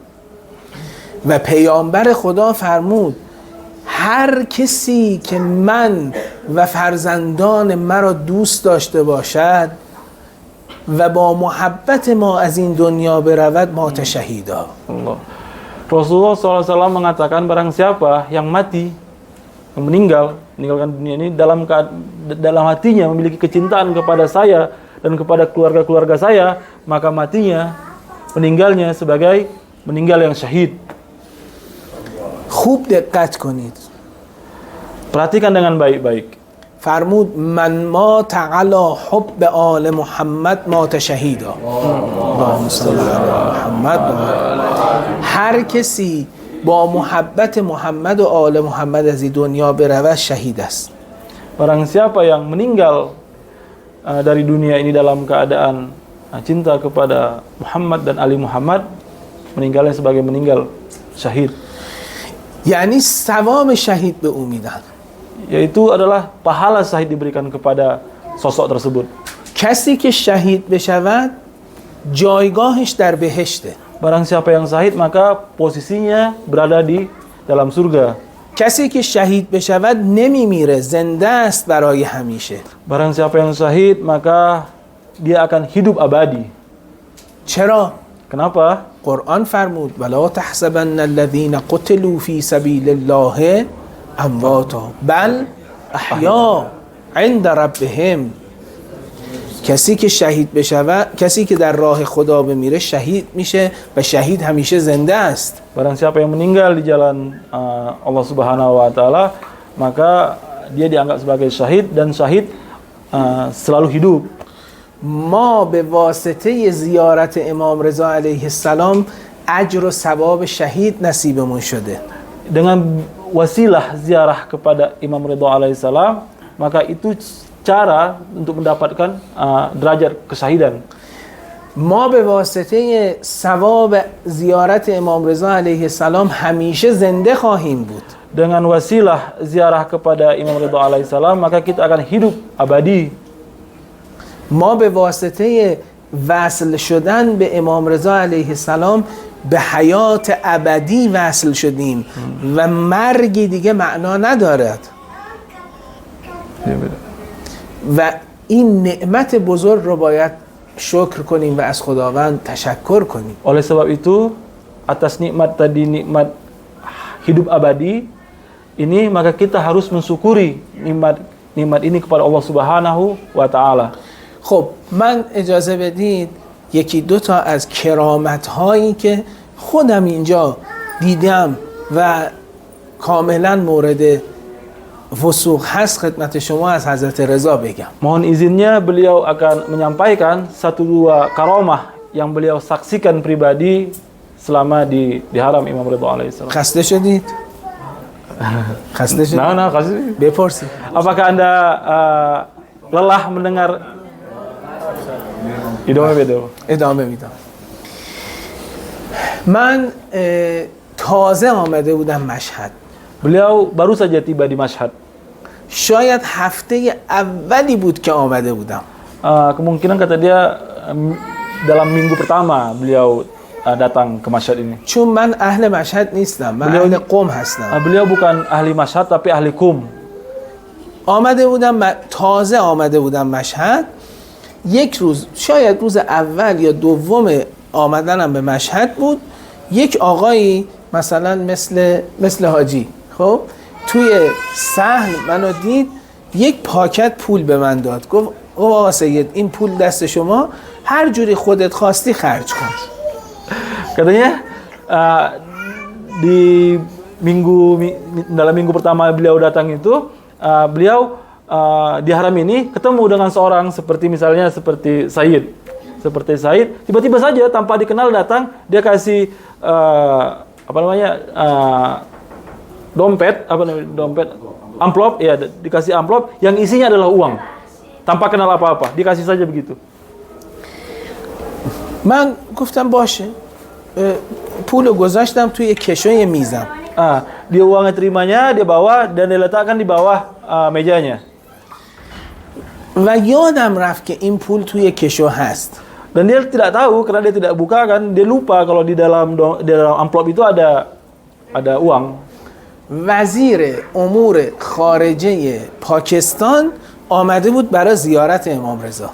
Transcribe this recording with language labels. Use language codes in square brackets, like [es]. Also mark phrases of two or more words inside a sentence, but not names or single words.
[fa] و پیامبر خدا فرمود هر کسی که من و فرزندان مرا دوست داشته باشد و با محبت ما از این دنیا برود [ar] مات شهیدا. [id] Rasulullah SAW mengatakan barang siapa yang mati, yang meninggalkan dunia ini dalam hatinya memiliki kecintaan kepada saya dan kepada keluarga-keluarga saya, maka matinya, meninggalnya sebagai meninggal yang syahid. [fa] خوب دقت کنید. [id] Perhatikan dengan baik-baik. [ar] فرمود من مات علی حب آل محمد مات شهیدا. اللهم صل علی محمد. [fa] هر کسی با محبت محمد و آل محمد از این دنیا برود شهید است. [id] Barang siapa yang meninggal dari dunia ini dalam keadaan cinta kepada Muhammad dan Ali Muhammad, meninggalnya sebagai meninggal syahid. [fa] یعنی ثواب شهید به او میدن. [id] Yaitu adalah pahala syahid diberikan kepada sosok tersebut. [fa] کسی که شهید بشود جایگاهش در بهشته. [id] Barang siapa yang syahid maka posisinya berada di dalam surga. [fa] کسی که شهید بشود نمیمیره، زنده است برای همیشه. [id] Barang siapa yang syahid maka dia akan hidup abadi. [fa] چرا؟ [id] Kenapa? [fa] قرآن فرمود [ar] ولا تحسبن الذين قتلوا في سبيل الله امواتا بل احیا عند ربهم. [fa] کسی که شهید بشود، کسی که در راه خدا بمیره شهید میشه و شهید همیشه زنده است. [id] Barang siapa yang meninggal di jalan Allah [ar] سبحانه وتعالى, [id] maka dia dianggap sebagai syahid dan syahid selalu hidup. [fa] ما به واسطه زیارت امام رضا [ar] علیه السلام [fa] اجر و ثواب شهید نصیبمون شده. [id] Dengan wasilah ziarah kepada Imam Ridho alaihissalam, maka itu cara untuk mendapatkan derajat kesyahidan. [fa] ما به واسطه ثواب زیارت امام رضا [ar] علیه السلام [fa] همیشه زنده خواهیم بود. [id] Dengan wasilah ziarah kepada Imam Ridho alaihissalam, maka kita akan hidup abadi. [fa] ما به واسطه وصل شدن به امام رضا [ar] علیه السلام [fa] به حیات ابدی وصل شدیم و مرگی دیگه معنا ندارد و این نعمت بزرگ رو باید شکر کنیم و از خداوند تشکر کنیم. [id] Oleh sebab itu, atas nikmat tadi, nikmat hidup abadi ini, maka kita harus mensyukuri nikmat ini kepada Allah [ar] سبحانه وتعالى. [fa] خب من اجازه بدید یکی دو تا از کرامت هایی که خودم اینجا دیدم و کاملا مورد وثوق هست خدمت شما از حضرت رضا بگم. [id] Mohon izinnya beliau akan menyampaikan satu dua karamah yang beliau saksikan pribadi selama di haram Imam Ridha alaihissalam. [fa] خسته شدید؟ خسته شدید؟ [id] Nah, kasih. [fa] بپرسید. [id] Apakah Anda lelah mendengar? [fa] ادامه میدم. من تازه آمده بودم مشهد. [id] Beliau baru saja tiba di Mashhad. [fa] شاید هفته اولی بود که آمده بودم. [id] Kemungkinan kata dia dalam minggu pertama beliau datang ke Mashhad ini. [fa] چون من اهل مشهد نیستم، من [id] بلیو- [fa] اهل قم هستم. [id] Beliau bukan ahli Mashhad tapi ahli Qum. [fa] آمده بودم تازه آمده بودم مشهد. یک روز شاید روز اول یا دوم آمدنم به مشهد بود، یک آقایی مثلا مثل حاجی خب توی صحن منو دید، یک پاکت پول به من داد، گفت آقا سید این پول دست شما، هر جوری خودت خواستی خرج کن. [id] Katanya dalam minggu pertama beliau datang itu, beliau di haram ini ketemu dengan seorang seperti Said. Seperti Said, tiba-tiba saja tanpa dikenal datang, dia kasih dompet, amplop, ya dikasih amplop yang isinya adalah uang. Tanpa kenal apa-apa, dikasih saja begitu. [fa] من گفتم باشه، پولو گذاشتم توی کشوی میزم. [id] Dia uangnya terimanya, dia bawa dan diletakkan di bawah mejanya. [fa] و یادم رفت که این پول توی کشو هست. [id] Dan dia tidak tahu karena dia tidak buka kan, dia lupa kalau di dalam amplop itu ada uang. [fa] وزیر امور خارجه پاکستان آمده بود برای زیارت امام رضا.